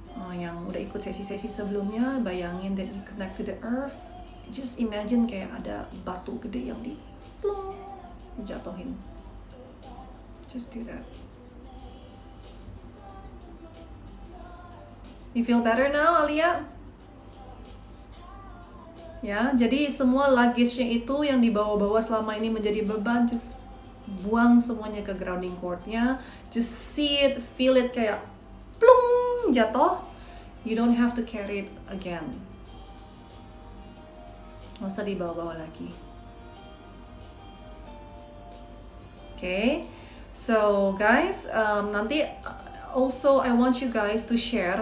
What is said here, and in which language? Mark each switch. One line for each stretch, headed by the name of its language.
Indonesian: Yang udah ikut sesi-sesi sebelumnya, bayangin
English: that you connect to the earth. Just imagine
Indonesian: kayak ada batu gede yang plong, dijatuhin.
English: Just do that. You feel better now, Alia?
Indonesian: Ya, jadi semua luggage-nya itu yang dibawa-bawa selama ini menjadi beban, just buang semuanya ke grounding cord-nya.
English: Just see it, feel it kayak plung, jatuh. You don't have to carry it again.
Indonesian: Nggak usah dibawa-bawa lagi.
English: Okay, so guys, nanti also I want you guys to share.